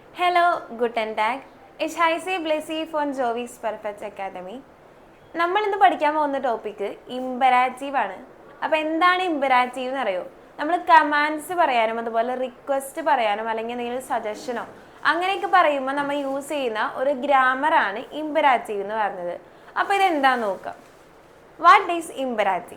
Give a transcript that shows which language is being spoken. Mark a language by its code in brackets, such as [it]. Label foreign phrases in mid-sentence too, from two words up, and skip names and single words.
[de] Hello, guten Tag. Ich heiße Blessy von Jovis Perfect Academy. [ml] നമ്മൾ ഇന്ന് പഠിക്കാൻ പോകുന്ന [en] topic imperative [ml] ആണ്. അപ്പോൾ എന്താണ് ഇമ്പരാറ്റീവ് എന്ന് അറിയോ? നമ്മൾ കമാൻഡ്സ് പറയാനും അതുപോലെ റിക്വസ്റ്റ് പറയാനും അല്ലെങ്കിൽ എന്തെങ്കിലും സജഷനോ അങ്ങനെയൊക്കെ പറയുമ്പോൾ നമ്മൾ യൂസ് ചെയ്യുന്ന ഒരു ഗ്രാമറാണ് ഇമ്പരാറ്റീവ് എന്ന് പറയുന്നത്. അപ്പോൾ ഇതെന്താണെന്ന് നോക്കാം. [en] what is imperative?